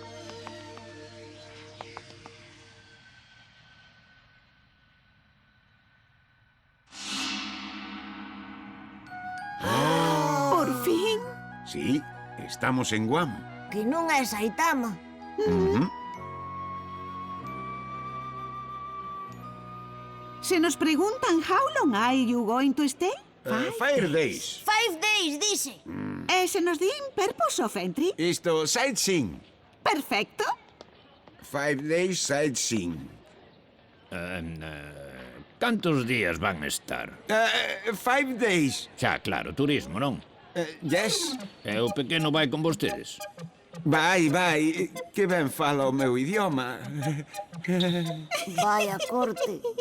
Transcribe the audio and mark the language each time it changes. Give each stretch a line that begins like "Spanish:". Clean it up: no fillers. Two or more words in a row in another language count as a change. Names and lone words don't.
Galician: Por fin. Sí, estamos en Guam. Que non é Saitama. Se nos preguntan
English: how long are you going to stay? Fire Days. 5 days,
Galician: dice. E se nos din
English: purpose of entry?
Galician: Isto, sightseeing. Perfecto.
English: 5 days sightseeing.
Galician: Cantos días van estar?
English: 5 days.
Galician: Xa, claro, turismo, non?
English: Yes.
Galician: E o pequeno vai con vostedes? Vai, que ben fala o meu idioma. Vaya corte.